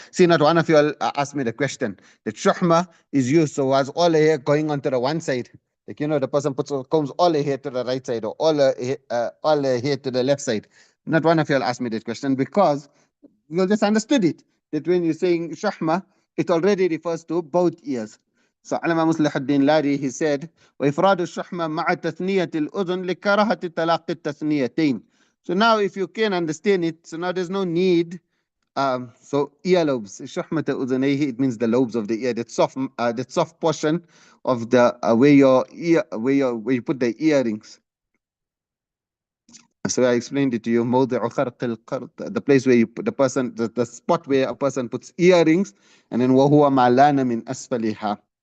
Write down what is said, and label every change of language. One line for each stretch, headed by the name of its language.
English: See, not one of you all asked me the question that shuhma is used so as all the hair going onto the one side. Like, the person combs all the hair to the right side or all the hair to the left side. Not one of you all asked me that question because you just understood it. That when you're saying shahma, it already refers to both ears. So Alama Muslih ad-Din Lari, he said,
Arabic: وإفراد الشحمة مع تثنية الأذن لكراهة تلاقي التثنيتين.
English: So now if you can understand it, so now there's no need. So earlobes,
Arabic: شحمة أذنيه,
English: it means the lobes of the ear, that soft portion of the where you put the earrings. So I explained it to you, the place where you put the spot where a person puts earrings, and then
Arabic: وهو معلان من أسفلها.